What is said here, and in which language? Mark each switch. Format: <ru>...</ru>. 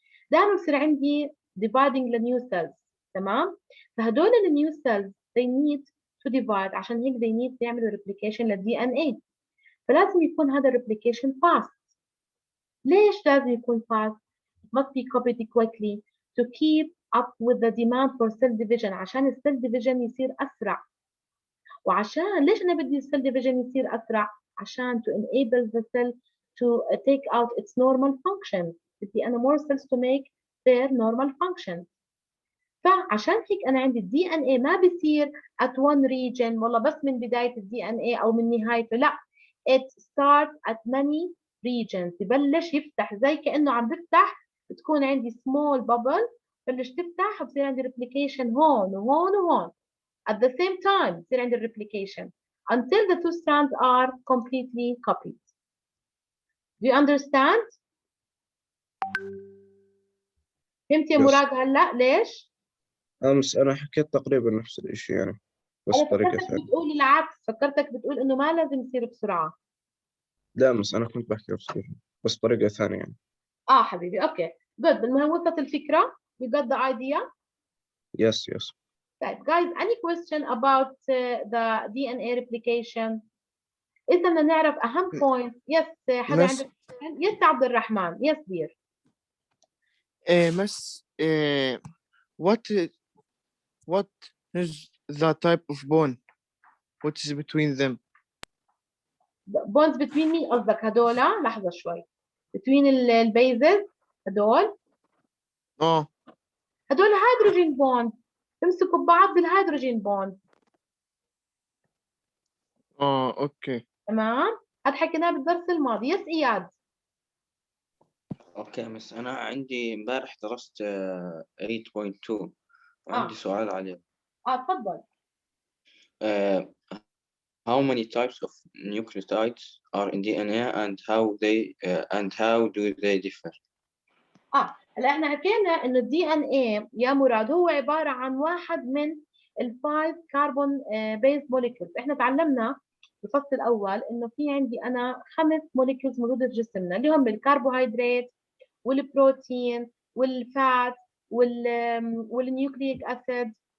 <ar>دائما بصير عندي</ar> <en>dividing the new cells.</en> <ar>تمام؟ فهدول النيو</ar> <en>cells they need to divide،</en> <ar>عشان هيك</ar> <en>they need</en> <ar>يعملوا replication للدي ان اي. فلازم يكون هذا الريبليكيشن fast. ليش لازم يكون fast؟</ar> <en>must be copied quickly to keep up with the demand for cell division.</en> <ar>عشان السيل ديفيجن يصير أسرع. وعشان ليش أنا بدي السيل ديفيجن يصير أسرع؟ عشان</ar> <en>to enable the cell to take out its normal function.</en> <ar>بدي أنا</ar> <en>more cells to make their normal function.</en> <ar>فعشان هيك أنا عندي الدي ان اي ما بيصير</ar> <en>at one region</en> <ar>والله بس من بداية الدي ان اي أو من نهايته، لا.</ar> <en>it starts at many regions.</en> <ar>ببلش يفتح زي كأنه عم بفتح، بتكون عندي</ar> <en>small bubble،</en> <ar>بلش تفتح وبصير عندي replication هون وهون وهون.</ar> <en>At the same time</en> <ar>بصير عندي</ar> <en>replication until the two strands are completely copied. Do you understand؟</en> <ar>فهمت يا</ar> <en>Yes.</en> <ar>مراد هلا ليش؟ أمس أنا حكيت تقريبا نفس الإشي يعني، بس أنا بطريقة فكرتك ثانية. بتقول العكس، فكرتك بتقول إنه ما لازم يصير بسرعة. لا أمس أنا كنت بحكي بس بطريقة ثانية يعني. حبيبي أوكي good. المهم وصلت الفكرة.</ar> <en>you got the idea. Yes. طيب guys any question about the DNA replication؟</en> <ar>إذا بدنا نعرف أهم</ar> <en>point.</en> <ar>yes حدا</ar> <en>Miss,</en> <ar>عنده yes عبد الرحمن.</ar> <en>yes dear. Miss, what is the type of bond? What is between them? bonds between</en> <ar>مين قصدك؟ هدول لحظة شوي. between البيزز هدول</ar> <en>Oh,</en> <ar>هدول هيدروجين بوند، بيمسكوا ببعض بالهيدروجين بوند.</ar> <en>okay.</en> <ar>تمام؟ هذا حكيناه بالدرس الماضي. يس اياد. اوكي مس انا عندي امبارح درست 8.2 وعندي سؤال عليه. تفضل.</ar> <en>uh, how many types of nucleotides are in DNA and how do they differ؟</en> <ar>هلا احنا حكينا انه الدي ان اي يا مراد هو عباره عن واحد من الفايف كربون بيز موليكيولز. احنا تعلمنا بالفصل الاول انه في عندي انا 5 موليكيولز موجوده في جسمنا اللي هم الكربوهيدرات والبروتين والفات والنيوكليك اسيد.</ar>